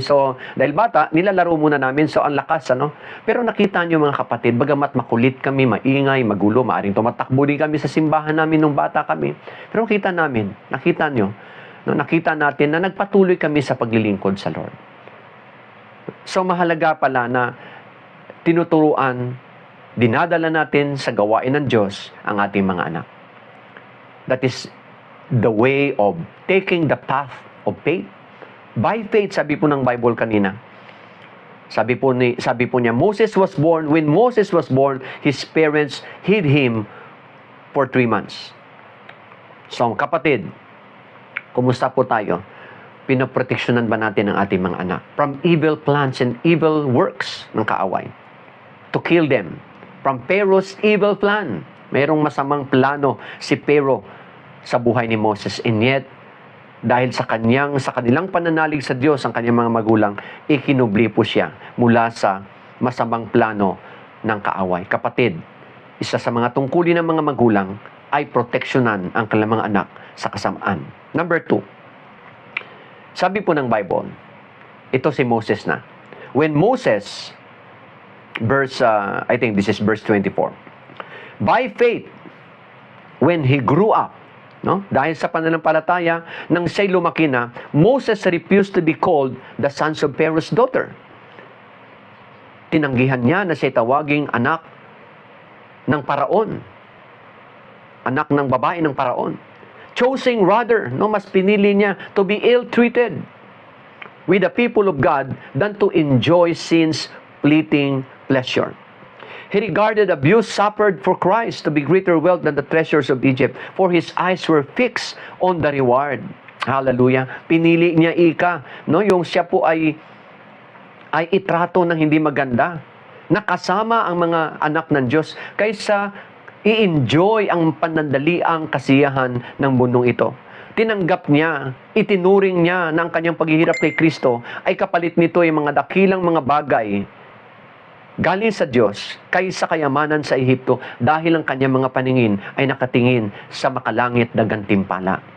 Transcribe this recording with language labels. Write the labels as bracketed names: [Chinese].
[Filipino] So, dahil bata, nilalaro muna namin, so ang lakas, Pero nakita nyo mga kapatid, bagamat makulit kami, maingay, magulo, maaring tumatakbo din kami sa simbahan namin nung bata kami. Pero nakita nyo, nakita natin na nagpatuloy kami sa paglilingkod sa Lord. So, mahalaga pala na tinuturuan, dinadala natin sa gawain ng Diyos ang ating mga anak. [English] That is the way of taking the path of faith. By faith, [Filipino] sabi po ng Bible kanina. Sabi po niya, [English] when Moses was born, his parents hid him for 3 months. [Filipino] So, kapatid, kumusta po tayo? Pinoproteksyonan ba natin ang ating mga anak [English] from evil plans and evil works [Filipino] ng kaaway? [English] To kill them. From Pharaoh's evil plan. [Filipino] Mayroong masamang plano si Pharaoh sa buhay ni Moses. And yet, dahil sa kanilang pananalig sa Diyos, ang kanyang mga magulang, ikinubli po siya mula sa masamang plano ng kaaway. Kapatid, isa sa mga tungkulin ng mga magulang ay proteksyonan ang kanilang mga anak sa kasamaan. Number 2, sabi po ng Bible, ito si Moses na. [English] When Moses, I think this is verse 24, by faith, when he grew up, [Filipino] dahil sa pananampalataya, nang siya'y lumaki na, [English] Moses refused to be called the sons of Pharaoh's daughter. [Filipino] Tinanggihan niya na siya'y tawaging anak ng Paraon. Anak ng babae ng Paraon. [English] Choosing rather, [Filipino] mas pinili niya [English] to be ill-treated with the people of God than to enjoy sin's fleeting pleasure. He regarded abuse suffered for Christ to be greater wealth than the treasures of Egypt, for his eyes were fixed on the reward. Hallelujah. [Filipino] Pinili niya yung siya po ay itrato ng hindi maganda, nakasama ang mga anak ng Diyos, kaysa i-enjoy ang panandaliang kasiyahan ng mundong ito. Tinanggap niya, itinuring niya na ang kanyang paghihirap kay Kristo ay kapalit nito yung mga dakilang mga bagay galing sa Diyos kaysa kayamanan sa Ehipto, dahil ang kanyang mga paningin ay nakatingin sa makalangit na gantimpala.